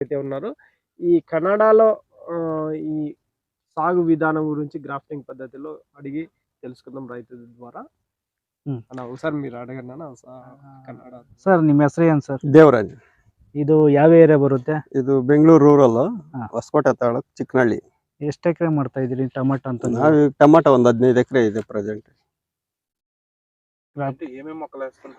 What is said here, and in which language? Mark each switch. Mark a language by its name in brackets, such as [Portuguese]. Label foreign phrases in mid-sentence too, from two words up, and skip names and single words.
[Telugu] అయితే ఉన్నారు. ఈ కన్నడలో ఈ సాగు విధానం గురించి గ్రాఫ్టింగ్ పద్ధతిలో అడిగి తెలుసుకుందాం రైతుల ద్వారా. [Kannada] ಅಣ್ಣ ಸರ್ మీరు ಅಡಗಣ್ಣ ಕನ್ನಡ ಸರ್ ನಿಮ್ಮ ಹೆಸರು ಏನು ಸರ್? ದೇವರಾಜ್. ಇದು ಯಾವ ಏರಿಯಾ ಬರುತ್ತೆ? ಇದು ಬೆಂಗಳೂರು ರೂರಲ್, ಹಾ. ಹೊಸಕೋಟೆ ತಾಲೂಕು, ಚಿಕ್ಕನಹಳ್ಳಿ. ಎಷ್ಟು ಎಕರೆ ಮಾಡ್ತಾ ಇದ್ದೀರಿ ಟೊಮೆಟೊ ಅಂತ? ನಾವು ಟೊಮಾಟೊ ಒಂದು 15 ಎಕರೆ ಇದೆ ಪ್ರೆಸೆಂಟ್. ಏನೇನು ಮೊಕ್ಕಲು ಹಾಕ್ಸ್ಕೊಂತಾರೆ?